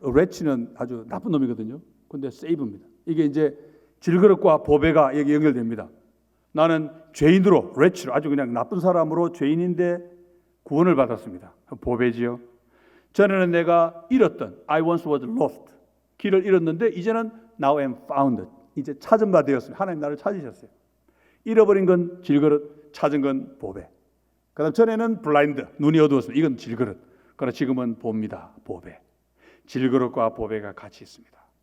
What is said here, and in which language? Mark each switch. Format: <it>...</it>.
<ko>wretch는 아주 나쁜 놈이거든요. 근데 save입니다. 이게 이제 질그릇과 보배가 여기 연결됩니다. 나는 죄인으로, wretch로, 아주 그냥 나쁜 사람으로 죄인인데 구원을 받았습니다. 보배지요. 전에는 내가 잃었던,</ko> <en>I once was lost.</en> <ko>길을 잃었는데 이제는</ko> <en>now am found.</en> <ko>이제 찾은 바 되었습니다. 하나님 나를 찾으셨어요. 잃어버린 건 질그릇, 찾은 건 보배. 그다음 전에는 블라인드, 눈이 어두웠습니다. 이건 질그릇. 그러나 지금은 봅니다. 보배. 질그릇과 보배가 같이 있습니다.</ko>